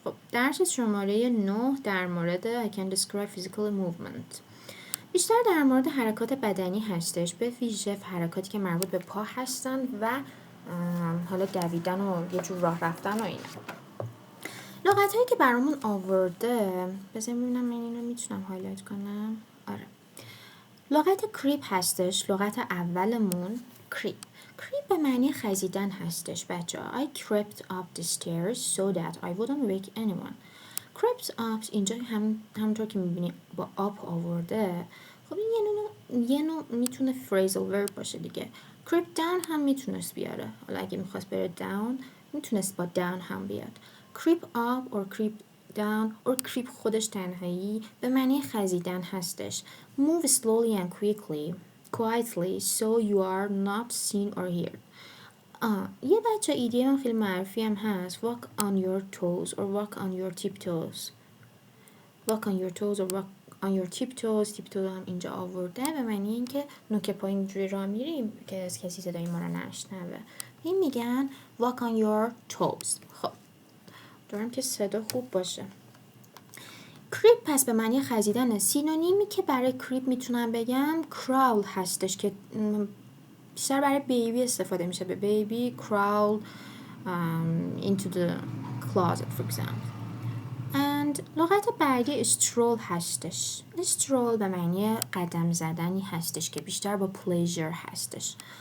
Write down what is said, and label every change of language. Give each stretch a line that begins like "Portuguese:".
Persian: خب درس شماره 9 در مورد
English: I can describe physical movement
Persian: بیشتر در مورد حرکات بدنی هستش، به ویژه حرکاتی که مربوط به پا هستن و حالا دویدن و یه جور راه رفتن و اینا. لغت هایی که برامون آورده، بذاریم ببینم من این رو میتونم هایلایت کنم. آره، لغت کریپ هستش. لغت اولمون کریپ. کریپ به معنی خزیدن هستش بچه ها.
English: I crept up the stairs so that I wouldn't wake anyone.
Persian: crept up اینجا همونطور که میبینی با up آورده. خب این یه نوع میتونه phrasal verb باشه دیگه. creep down هم میتونست بیاره. حالا اگه میخواست بره down میتونست با down هم بیاد.
English: creep up or creep down or creep
Persian: خودش تنهایی به معنی خزیدن هستش.
English: move slowly and quietly so you are not seen or heard.
Persian: یه بچه ایدیوم خیلی معروفی هم هست
English: walk on your toes or walk on your tiptoes. walk on your toes or walk on your tiptoes.
Persian: tiptoes هم اینجا آورده به معنی این که نوک پا اینجوری راه میریم که از کسی صدای ما رو نشنوه. این میگن walk on your toes. خب دارم که صدا خوب باشه. کریپ پس به معنی خزیدن. سینونیمی که برای کریپ میتونم بگم crawl هستش که بیشتر برای بیبی استفاده میشه. به بیبی
English: crawl into the closet for example.
Persian: and لغت بعدی stroll هستش. stroll به معنی قدم زدنی هستش که بیشتر با pleasure هستش.